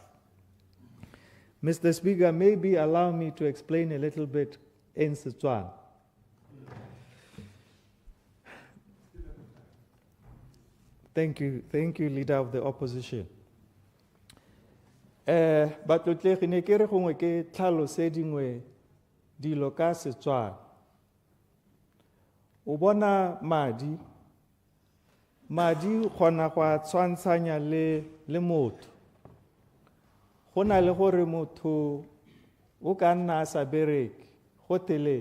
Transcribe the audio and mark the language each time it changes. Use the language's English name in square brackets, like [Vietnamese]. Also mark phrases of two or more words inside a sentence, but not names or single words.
[English] Mr. Speaker, maybe allow me to explain a little bit in Setswana. Thank you, Leader of the Opposition. [Tswana] But le tle ne ke re gongwe ke tlhalose dingwe dilo ka Setswana. O bona madi kgona go a tshwantshanya le motho. Go na le gore motho o ka nna a sa bereke go telele.